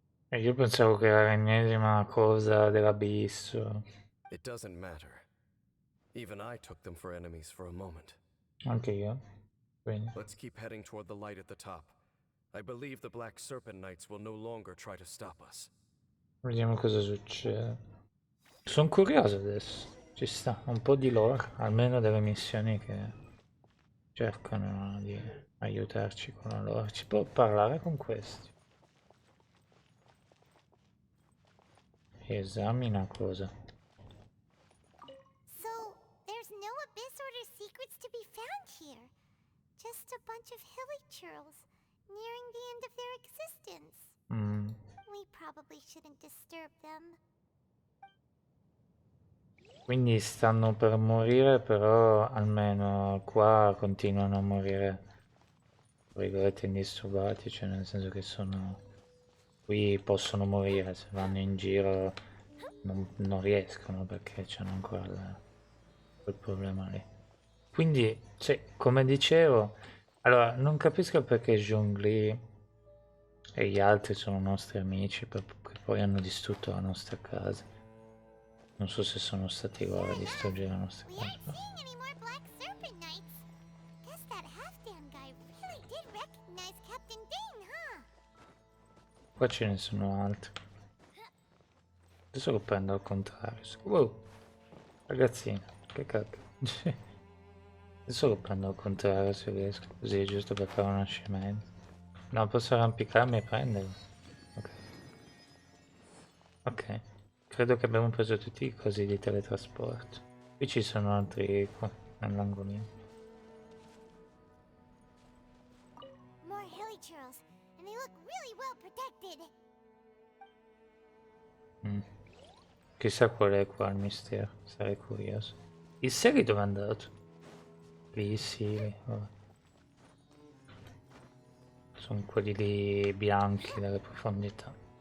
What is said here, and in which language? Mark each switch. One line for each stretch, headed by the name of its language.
Italian: E io pensavo che era l'ennesima cosa dell'abisso.
English: It doesn't matter. Even I took them for enemies for a moment.
Italian: Anche io. Quindi.
English: Let's keep heading toward the light at the top. I believe the Black Serpent Knights will no longer try to stop us.
Italian: Vediamo cosa succede. Sono curioso adesso. Ci sta un po' di lore, almeno delle missioni che cercano di aiutarci con la lore. Si può parlare con questi. Esamina cosa.
English: So, there's no Abyss Order secrets to be found here. Just a bunch of hilly churls nearing the end of their existence. We probably shouldn't disturb them.
Italian: Quindi stanno per morire, però almeno qua continuano a morire, tra virgolette, indisturbati, cioè nel senso che sono... Qui possono morire, se vanno in giro non riescono perché c'hanno ancora quel problema lì. Quindi, cioè, come dicevo, allora non capisco perché Zhongli e gli altri sono nostri amici, perché poi hanno distrutto la nostra casa. Non so se sono stati loro a distruggere la nostra
English: We
Italian: casa.
English: aren't seeing any more Black Serpent Knights. Guess that half-damn guy really did recognize Captain Dain, huh?
Italian: Qua ce ne sono altri. Adesso lo prendo al contrario. Wow, ragazzina, che cacchio. Adesso lo prendo al contrario se riesco, così giusto per fare una scemenza. No, posso arrampicarmi e prenderlo. Ok. Ok. Credo che abbiamo preso tutti i cosi di teletrasporto. Qui ci sono altri qua, nell'angolino.
English: More hilly churls, and they look really well protected.
Italian: Chissà qual è qua il mistero, sarei curioso. Il Siri dove è andato? Lì, sì, vabbè. Sono quelli lì bianchi delle profondità.